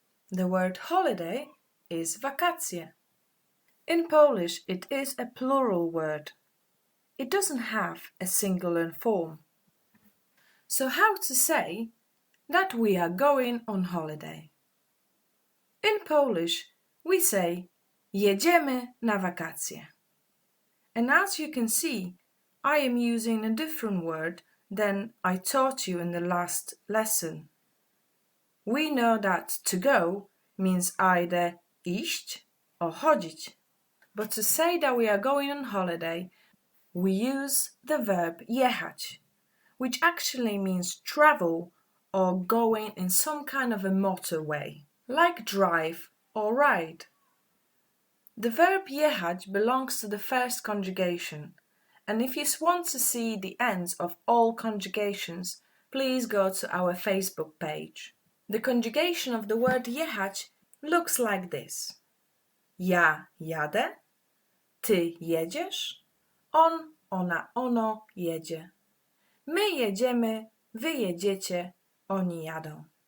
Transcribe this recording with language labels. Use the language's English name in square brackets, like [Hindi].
[English] The word holiday is wakacje. In Polish, it is a plural word. It doesn't have a singular form. So how to say that we are going on holiday? In Polish, we say [Polish] jedziemy na wakacje. [English] And as you can see, I am using a different word than I taught you in the last lesson. We know that to go means either iść or chodzić. But to say that we are going on holiday, we use the verb jechać, which actually means travel or going in some kind of a motorway, like drive or ride. The verb jechać belongs to the first conjugation, and if you want to see the ends of all conjugations, please go to our Facebook page. The conjugation of the word jechać looks like this. [Polish] Ja jadę, ty jedziesz, on, ona, ono jedzie. My jedziemy, wy jedziecie, oni jadą.